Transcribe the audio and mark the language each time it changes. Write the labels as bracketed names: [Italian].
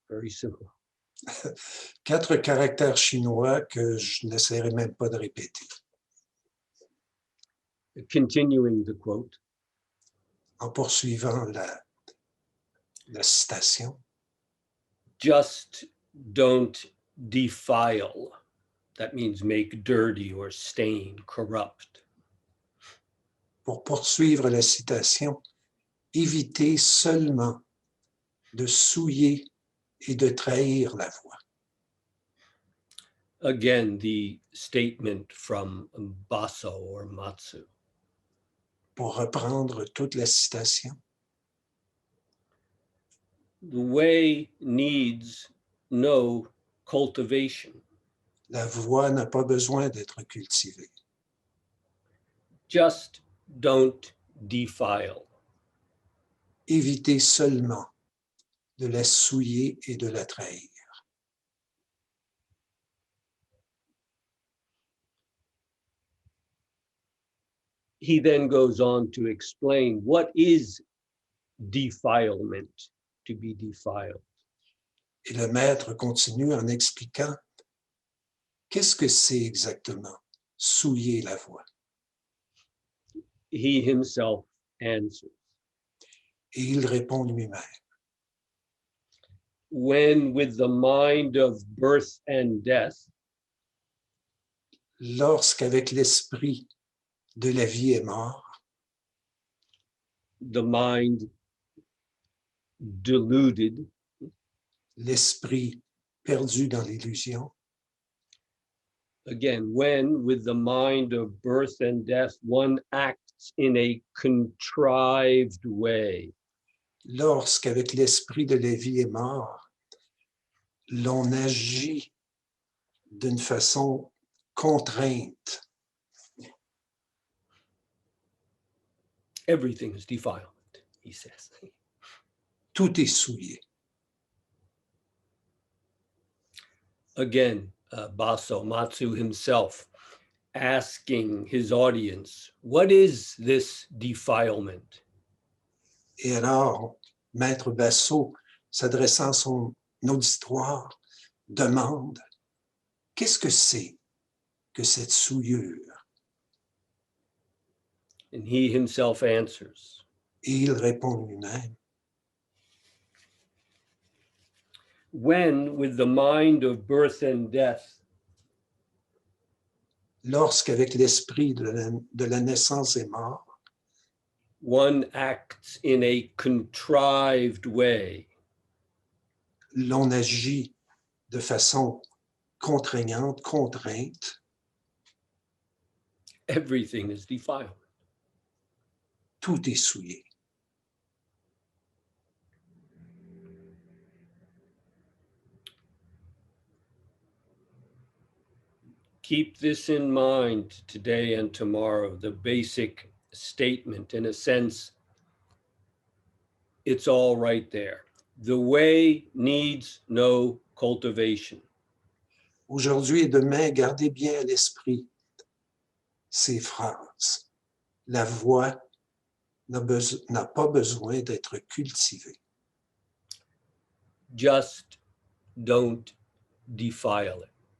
[English] Very simple. [French] 4 caractères chinois que je n'essaierai même pas de répéter. [English] Continuing the quote. [French] En poursuivant la citation. [English] Just don't defile. That means make dirty or stain, corrupt. [French] Pour poursuivre la citation, évitez seulement de souiller et de trahir la voie. [English] Again, the statement from Baso or Matsu. [French] Pour reprendre toute la citation. [English] The way needs no cultivation. [French] La voie n'a pas besoin d'être cultivée. [English] Just don't defile. [French] Évitez seulement de la souiller et de la trahir. [English] He then goes on to explain what is defilement, to be defiled. [French] Et le maître continue en expliquant qu'est-ce que c'est exactement souiller la voie. [English] He himself answers. [French] Et il répond lui-même. [English] When with the mind of birth and death, [French] lorsqu'avec l'esprit de la vie et mort, [English] the mind deluded, [French] l'esprit perdu dans l'illusion, [English] again, when with the mind of birth and death, one acts in a contrived way, [French] lorsqu'avec l'esprit de la vie et mort, l'on agit d'une façon contrainte, [English] everything is defilement, he says. [French] tout est souillé. [English] Again, Baso Matsu himself asking his audience, what is this defilement? [French] Et alors, Maître Basso, s'adressant à son auditoire, demande, qu'est-ce que c'est que cette souillure? [English] And he himself answers. [French] Et il répond lui-même. [English] When with the mind of birth and death, [French] lorsqu'avec l'esprit de la naissance et mort, [English] one acts in a contrived way, [French] l'on agit de façon contraignante, contrainte, [English] everything is defiled. [French] tout est souillé. [English] Keep this in mind today and tomorrow, the basic statement. In a sense, it's all right there. The way needs no cultivation. [French] Aujourd'hui et demain, gardez bien à l'esprit ces phrases. La voix n'a pas besoin d'être cultivée. [English] Just don't defile it.